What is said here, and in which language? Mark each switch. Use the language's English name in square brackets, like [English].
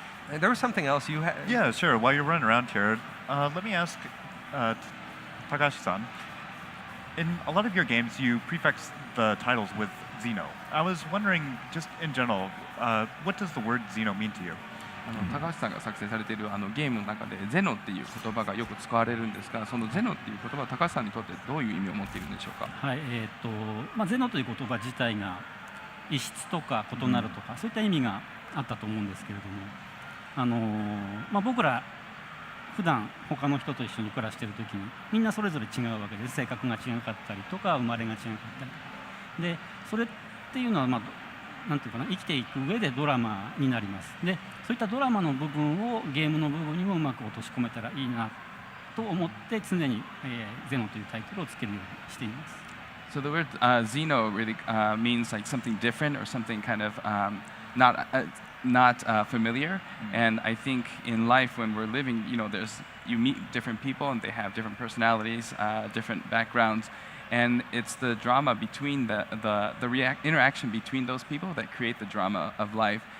[English] There was something else you had. Yeah, sure. While you're running around here, let me ask Takashi-san. In a lot of your games, you prefix the titles with Xeno. I was wondering, just in general, what does the word Xeno mean to you? [Japanese] 高橋さんが作成されているゲームの中でゼノっていう言葉がよく使われるんですが、そのゼノっていう言葉は高橋さんにとってどういう意味を持っているんでしょうか。はい、ゼノという言葉自体が異質とか異なるとか、そういった意味があったと思うんですけれども、僕ら普段他の人と一緒に暮らしている時にみんなそれぞれ違うわけです。性格が違かったりとか生まれが違かったりで、それっていうのはなんていうかな、生きていく上でドラマになります。で、そういったドラマの部分をゲームの部分にもうまく落とし込めたらいいなと思って常に、ゼノというタイトルをつけるようにしています。 [English] So the word Xeno really means like something different or something kind of not familiar. And I think in life when we're living, you meet different people and they have different personalities, different backgrounds. And it's the drama between the interaction between those people that create the drama of life.